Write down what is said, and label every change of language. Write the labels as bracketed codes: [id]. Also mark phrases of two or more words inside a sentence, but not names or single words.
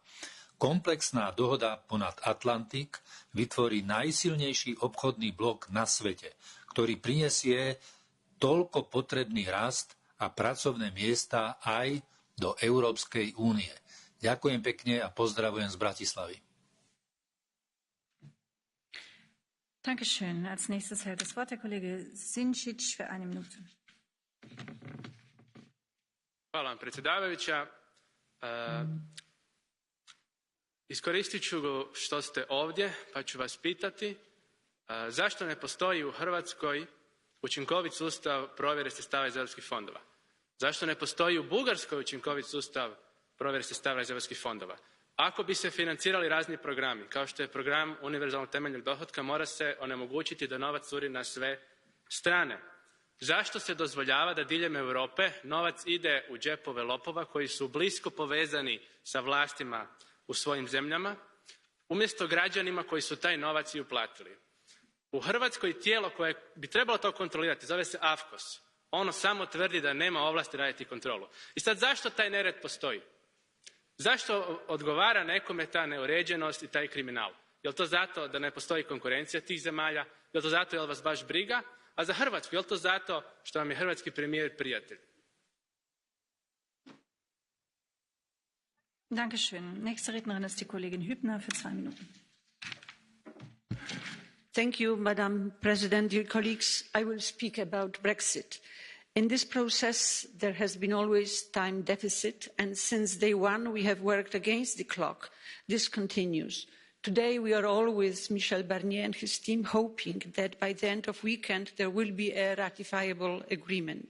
[sk] Komplexná dohoda ponad Atlantik vytvorí najsilnejší obchodný blok na svete, ktorý prinesie toľko potrebný rast a pracovné miesta aj do Európskej únie. Ďakujem pekne a pozdravujem z Bratislavy. [de] Dankeschön. Als nächstes hält das Wort der Kollege Sinčić für eine Minute. [hr] Hvala vam, predsjedavajuća. Iskoristit ću što ste ovdje, pa ću vas pitati zašto ne postoji u Hrvatskoj učinkovit sustav provjere sredstava iz europskih fondova? Zašto ne postoji u Bugarskoj učinkovit sustav provjere sredstava iz europskih fondova? Ako bi se financirali razni programi, kao što je program univerzalnog temeljnog dohotka, mora se onemogućiti da novac curi na sve strane. Zašto se dozvoljava da diljem Europe novac ide u džepove lopova koji su blisko povezani sa vlastima u svojim zemljama, umjesto građanima koji su taj novac i uplatili? U Hrvatskoj tijelo koje bi trebalo to kontrolirati zove se AFKOS. Ono samo tvrdi da nema ovlasti raditi kontrolu. I sad zašto taj nered postoji? Zašto odgovara nekome ta neuređenost i taj kriminal? Je li to zato da ne postoji konkurencija tih zemalja? Je li to zato jer vas baš briga? A za Hrvatsku, je li to zato što vam je hrvatski premijer prijatelj? [de] Dankeschön. Nächste Rednerin ist die Kollegin Hübner für 2 Minuten. [en] Thank you, Madam President. Dear colleagues, I will speak about Brexit. In this process, there has been always time deficit, and since day one, we have worked against the clock. This continues. Today, we are all with Michel Barnier and his team hoping that by the end of the weekend, there will be a ratifiable agreement.